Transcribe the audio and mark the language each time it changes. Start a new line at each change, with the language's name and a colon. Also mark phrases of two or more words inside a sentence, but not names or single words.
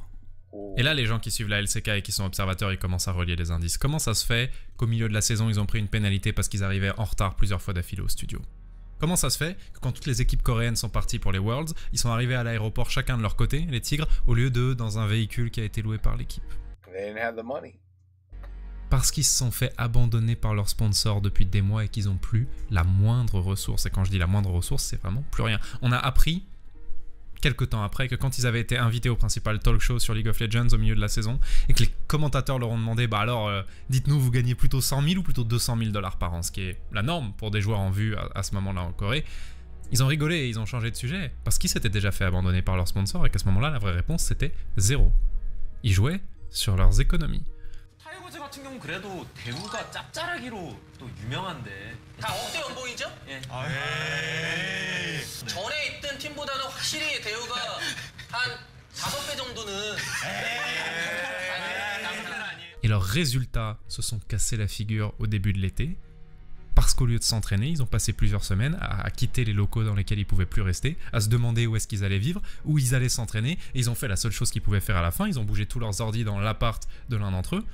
French: Et là, les gens qui suivent la LCK et qui sont observateurs, ils commencent à relier les indices. Comment ça se fait qu'au milieu de la saison, ils ont pris une pénalité parce qu'ils arrivaient en retard plusieurs fois d'affilée au studio? Comment ça se fait que quand toutes les équipes coréennes sont parties pour les Worlds, ils sont arrivés à l'aéroport chacun de leur côté, les Tigres, au lieu d'eux dans un véhicule qui a été loué par l'équipe?
English: They didn't have the money.
French: Parce qu'ils se sont fait abandonner par leurs sponsors depuis des mois et qu'ils n'ont plus la moindre ressource. Et quand je dis la moindre ressource, c'est vraiment plus rien. On a appris, quelques temps après, que quand ils avaient été invités au principal talk show sur League of Legends au milieu de la saison, et que les commentateurs leur ont demandé, bah alors, dites-nous, vous gagnez plutôt 100 000 ou plutôt 200 000 $ par an, ce qui est la norme pour des joueurs en vue à ce moment-là en Corée. Ils ont rigolé et ils ont changé de sujet, parce qu'ils s'étaient déjà fait abandonner par leurs sponsors, et qu'à ce moment-là, la vraie réponse, c'était 0. Ils jouaient sur leurs économies.
Korean: 타이거즈 같은 경우는 그래도 대우가 짭짤하기로 또 유명한데 다 억대 연봉이죠? 예. 전에 있던 팀보다는 확실히 대우가 한 5배 정도는
French: Et leurs résultats se sont cassés la figure au début de l'été, parce qu'au lieu de s'entraîner, ils ont passé plusieurs semaines à quitter les locaux dans lesquels ils pouvaient plus rester, à se demander où est-ce qu'ils allaient vivre, où ils allaient s'entraîner, et ils ont fait la seule chose qu'ils pouvaient faire à la fin, ils ont bougé tous leurs ordis dans l'appart de l'un d'entre eux.